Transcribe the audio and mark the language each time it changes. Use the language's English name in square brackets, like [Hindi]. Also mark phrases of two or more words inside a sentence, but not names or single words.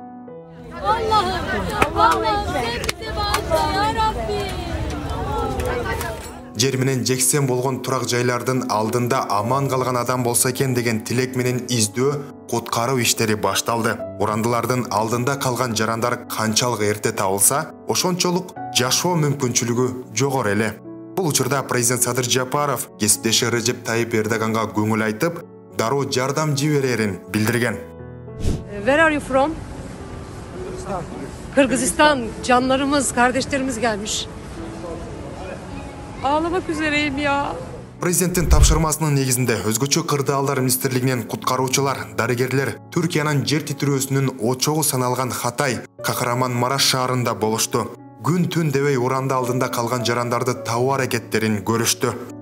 [Kyrgyz] Жер менен жексен болгон турак жайлардын алдында аман калган адам болсо экен деген тилек менен издөө, куткаруу иштери башталды. Урандылардын алдында калган жарандар канчалык эрте табылса, ошончолук жашоо мүмкүнчүлүгү жогору эле. Бул учурда президент Садыр Жапаров кесиптеши Режеп Тайип Эрдоганга көңүл айтып, дароо жардам жиберерин билдирген. [English] Where are you from? [Turkish] Kırgızistan. Canlarımız, kardeşlerimiz gelmiş. Ağlamak üzereyim ya. [Kyrgyz] Президенттин тапшырмасынын негизинде өзгөчө кырдаалдар министрлигинен куткаруучулар, дарыгерлер Түркиянын жер титирөөсүнүн очогу саналган Хатay, Кахраманмараш шаарында болушту. Күн түн дебей уранда алдында калган жарандарды табуу аракеттерин көрүштү.